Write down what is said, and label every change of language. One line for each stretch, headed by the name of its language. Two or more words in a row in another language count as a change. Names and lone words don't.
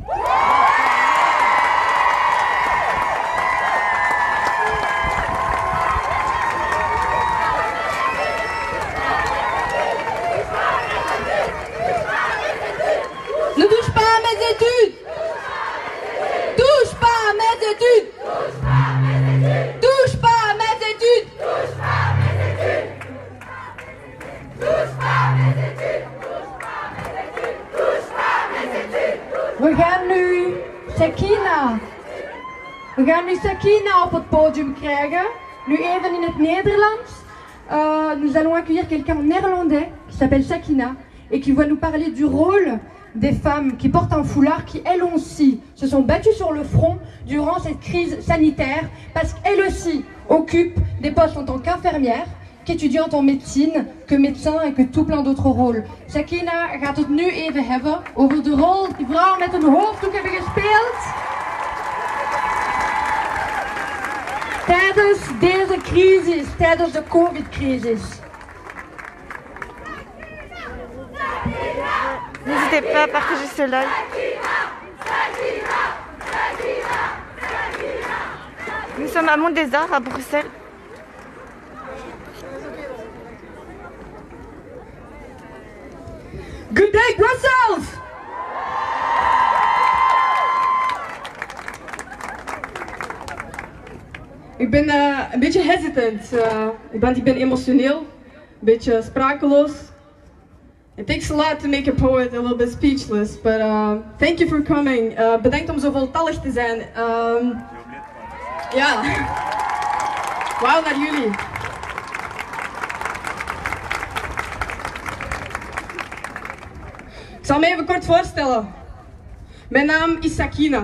French: Ne touche pas à mes études. Touche pas à mes études. Touche pas à mes études.
Dutch: We gaan nu Sakina op het podium krijgen. Nu even in het Nederlands.
French: Nous allons accueillir quelqu'un en néerlandais qui s'appelle Sakina et qui va nous parler du rôle des femmes qui portent un foulard, qui elles aussi se sont battues sur le front durant cette crise sanitaire, parce qu'elles aussi occupent des postes en tant qu'infirmières, qu'étudiantes en médecine, que médecins et que tout plein d'autres rôles.
Dutch: Sakina gaat het nu even hebben over de rol die vrouwen met een hoofddoek hebben gespeeld tijdens deze crisis, tijdens de COVID-crisis.
French: N'hésitez pas à partager ce live. Nous sommes à Mont des Arts, à Bruxelles.
English: Good day, Brussels!
Dutch: Ik ben een beetje hesitant. Ik ben emotioneel, een beetje sprakeloos.
English: It takes a lot to make a poet a little bit speechless, but thank you for coming.
Dutch: Bedankt om zo voltallig te zijn. Ja, wauw naar jullie. Ik zal me even kort voorstellen. Mijn naam is Sakina.